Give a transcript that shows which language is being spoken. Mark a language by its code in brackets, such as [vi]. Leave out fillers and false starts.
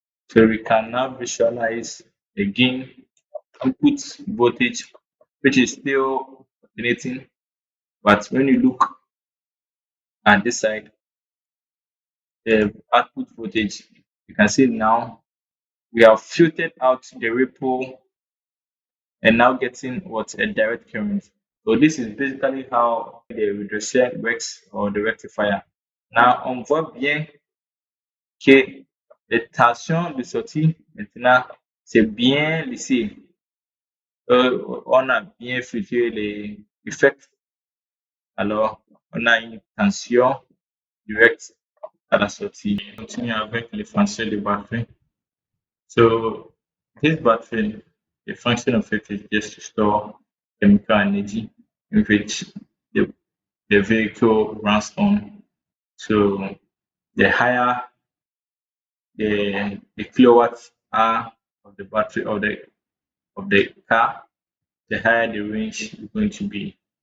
[en] So we can now visualize again input voltage, which is still alternating, but when you look at this side, the output voltage, you can see now we have filtered out the ripple and now getting what a direct current. So this is basically how the redresseur works or the rectifier. [fr] Now on voit bien que les tensions de sortie maintenant c'est bien lissé. On a bien filtré les effets. Alors on a une tension directe à la sortie. On continue avec les fonctions de batterie. [en] So this battery, the function of it is just to store chemical energy in which the, the vehicle runs on. So the higher the kilowatts are of the battery of the car, the higher the range is going to be.